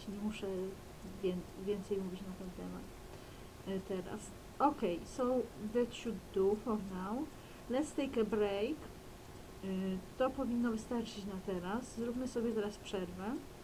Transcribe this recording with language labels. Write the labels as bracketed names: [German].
[Polish] Nie muszę więcej mówić na ten temat teraz. [English] Okay, so that should do for now. Let's take a break. [Polish] To powinno wystarczyć na teraz. Zróbmy sobie teraz przerwę.